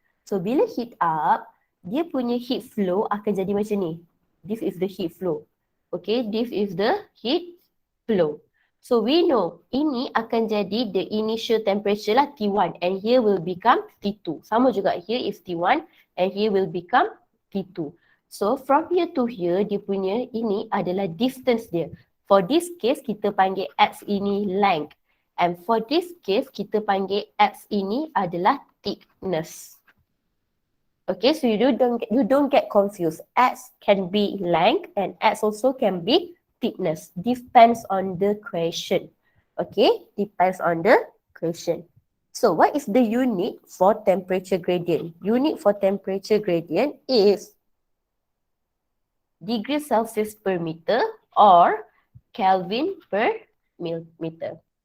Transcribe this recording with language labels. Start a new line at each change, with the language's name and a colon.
Malay: So bila heat up, dia punya heat flow akan jadi macam ni.
English: This is the heat flow. Okay, this is the heat flow. So we know
Malay: ini akan jadi
English: the initial temperature lah T1 and here will become T2.
Malay: Sama juga,
English: here is T1 and here will become T2. So from here to here,
Malay: dia punya ini adalah distance dia.
English: For this case,
Malay: kita panggil X ini length.
English: And for this case,
Malay: kita panggil X ini adalah thickness.
English: Okay, so you don't get confused. X can be length and X also can be thickness. Depends on the question. Okay, depends on the question. So what is the unit for temperature gradient? Unit for temperature gradient is degree Celsius per meter or Kelvin per meter.